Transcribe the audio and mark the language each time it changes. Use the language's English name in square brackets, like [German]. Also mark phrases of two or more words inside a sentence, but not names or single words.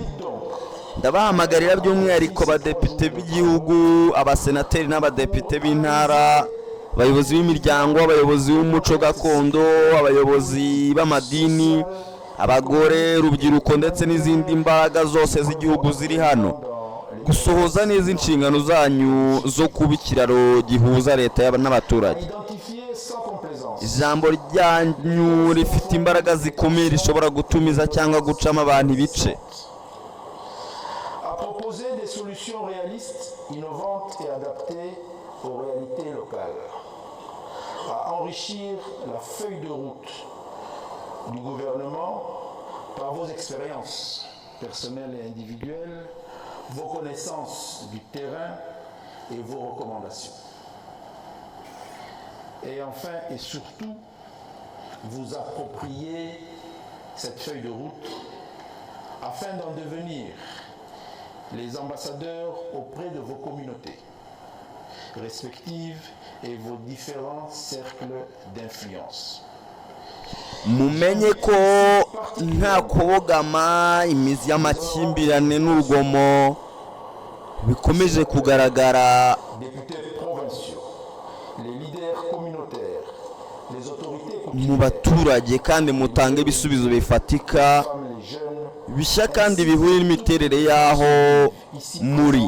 [Kinyarwanda] Ndabahamagarira by'umwihariko abadepite b'igihugu, abasenateri n'abadepite b'intara, abayobozi b'imiryango, abayobozi b'umuco gakondo, abayobozi b'amadini, abagore, urubyiruko ndetse n'izindi mbaraga zose z'igihugu ziri hano, gusohoza neza inshingano zanyu zo kuba ikiraro gihuza leta n'abaturage. Ijambo ryanyu rifite imbaraga zikomeye rishobora gutumiza cyangwa gucamo abantu ibice. [French] Proposer des solutions réalistes, innovantes et adaptées aux réalités locales. À enrichir la feuille de route du gouvernement par vos expériences personnelles et individuelles, vos connaissances du terrain et vos recommandations. Et enfin et surtout, vous approprier cette feuille de route afin d'en devenir les ambassadeurs auprès de vos communautés respectives et vos différents cercles d'influence. [Kinyarwanda] Mumenye ko nta kubogama, imizi y'amakimbirane n'urugomo bikomeje kugaragara mu baturage, kandi mutanga ibisubizo bifatika bishya kandi bihuye n'imiterere y'aho muri.